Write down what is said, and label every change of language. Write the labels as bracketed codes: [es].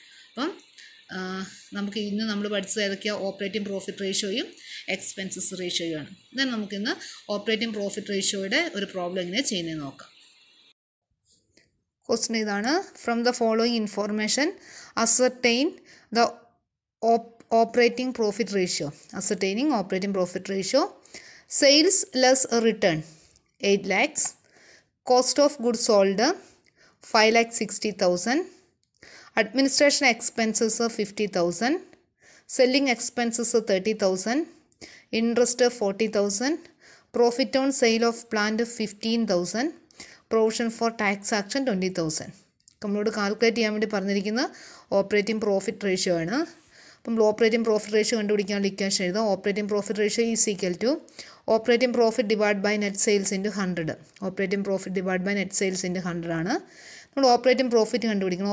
[ml] അപ്പം നമുക്ക് ഇന്ന് നമ്മൾ പഠിച്ചത് ഏതൊക്കെയാണ്? Operating profit റേഷ്യോയും expenses റേഷ്യോയുമാണ്. ദെൻ നമുക്കിന്ന് ഓപ്പറേറ്റിംഗ് പ്രോഫിറ്റ് റേഷ്യോയുടെ ഒരു പ്രോബ്ലം എങ്ങനെ ചെയ്യുന്നത് നോക്കാം. ക്വസ്റ്റ്യൻ ഇതാണ്: [en] From the following information ascertain the operating profit ratio. Ascertaining operating profit ratio: sales less return 8 lakhs, cost of goods sold 5,60,000, administration expenses 50,000, selling expenses 30,000, interest 40,000, profit on sale of plant 15,000, provision for tax action 20,000. [ml] നമ്മളോട് calculate ചെയ്യാൻ വേണ്ടി പറഞ്ഞിരിക്കുന്ന operating profit ratio ആണ്. അപ്പം [en] Operating profit ratio കണ്ടുപിടിക്കാനുള്ള equation എഴുതാം: operating profit ratio is equal to operating profit divide by net sales into 100. Operating profit divide by net sales into 100 [ml] ആണ്. നമ്മൾ ഓപ്പറേറ്റിംഗ് പ്രോഫിറ്റ് കണ്ടുപിടിക്കണം.